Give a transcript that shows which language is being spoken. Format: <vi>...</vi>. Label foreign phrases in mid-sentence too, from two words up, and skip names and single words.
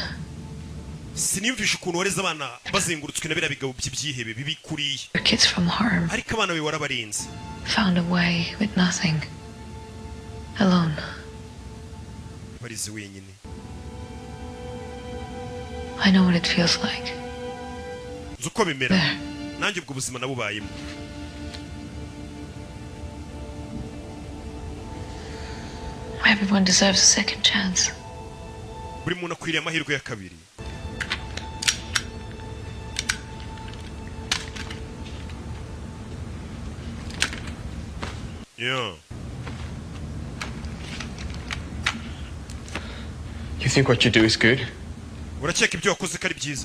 <rw>Sinimvisha ukuntu wareze abana bazengurutswe na bira bigabo by'ibyihebe bibi kuriye.</rw> <en>Your kids from harm</en> <rw>Ariko abana be warabarinze.</rw> <en>found a way with nothing. Alone.</en> <rw>Barize wenyine.</rw> <en>I know what it feels like.</en> <rw>Zuko bimera. Nanjye ubwo buzima nabubayemo.</rw> <en>Everyone deserves a second chance.</en> <rw>Buri muntu akwiriye amahirwe ya kabiri.</rw> <en>Yeah. You think what you do is good?</en> <rw>Urakeka ibyo wakoze kari byiza?</rw>